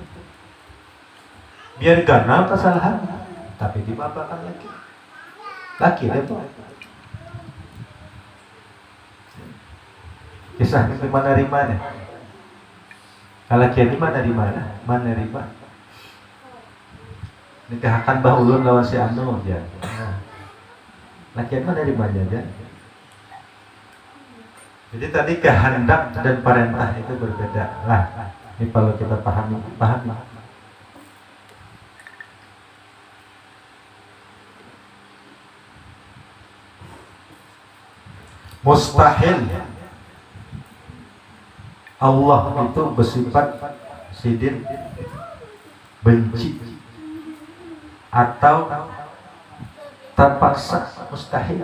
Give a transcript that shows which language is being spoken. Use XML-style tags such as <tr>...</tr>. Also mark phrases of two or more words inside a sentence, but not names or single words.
<id>Biar ganal kesalahan, tapi dimaafkan laki. Laki itu. Kisah ini menerima nih. Kalau kiai menerima. Nikahkan Bah Ulun lawan si Anu ya. Nah, laki menerima aja. Jadi tadi kehendak dan perintah itu berbeda. Lah, ini perlu kita pahami. Mustahil Allah itu bersifat sidin benci atau terpaksa, mustahil.</id>